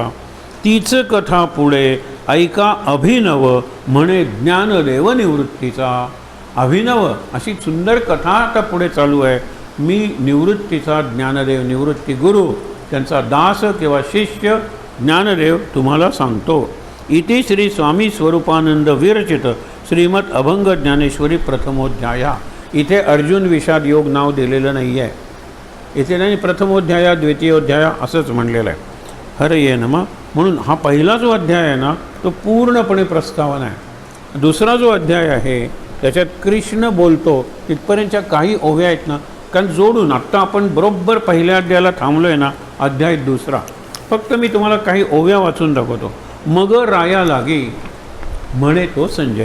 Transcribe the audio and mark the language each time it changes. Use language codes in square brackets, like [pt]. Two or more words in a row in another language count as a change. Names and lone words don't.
[mr] तीच कथा पुढे ऐका अभिनव, म्हणे ज्ञानदेव निवृत्तीचा. अभिनव अशी सुंदर कथा आता पुढे चालू आहे. मी निवृत्तीचा ज्ञानदेव, निवृत्ती गुरु, त्यांचा दास किंवा शिष्य ज्ञानदेव तुम्हाला सांगतो. [sa] इति श्री स्वामी स्वरूपानंद विरचित श्रीमद अभंग ज्ञानेश्वरी प्रथमोध्याया. [mr] इथे अर्जुन विषाद योग नाव दिलेलं नाही आहे. इथे नाही [sa] प्रथमोध्याया द्वितीयोध्याया [mr] असंच म्हणलेलं आहे. [sa] हरये नमः. [mr] म्हणून हा पहिला जो अध्याय आहे ना, तो पूर्णपणे प्रस्तावना आहे. दुसरा जो अध्याय आहे त्याच्यात कृष्ण बोलतो, तिथपर्यंतच्या काही ओव्या आहेत ना, कारण जोडून आत्ता आपण बरोबर पहिल्या अध्यायाला थांबलो आहे ना, अध्याय दुसरा. फक्त मी तुम्हाला काही ओव्या वाचून दाखवतो. मग राया लागी म्हणे तो संजय.